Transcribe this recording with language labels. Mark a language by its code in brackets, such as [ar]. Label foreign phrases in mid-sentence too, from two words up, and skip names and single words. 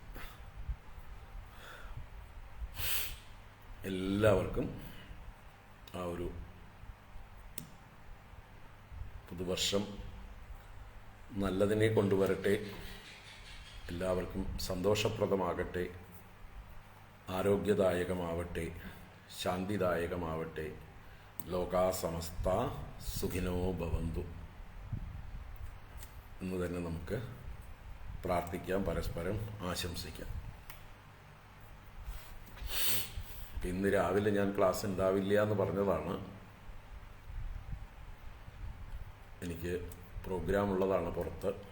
[ml] എല്ലാവർക്കും ആ ഒരു പുതുവർഷം നല്ലതിനെ കൊണ്ടുവരട്ടെ. എല്ലാവർക്കും സന്തോഷപ്രദമാകട്ടെ, ആരോഗ്യദായകമാവട്ടെ, ശാന്തിദായകമാവട്ടെ. [sa] ലോകാ സമസ്ത സുഖിനോ ഭവന്തു [ml] എന്ന് തന്നെ നമുക്ക് പ്രാർത്ഥിക്കാം, പരസ്പരം ആശംസിക്കാം. ഇന്ന് രാവിലെ ഞാൻ ക്ലാസ് ഉണ്ടാവില്ല എന്ന് പറഞ്ഞതാണ്. എനിക്ക് പ്രോഗ്രാം ഉള്ളതാണ് പുറത്ത്.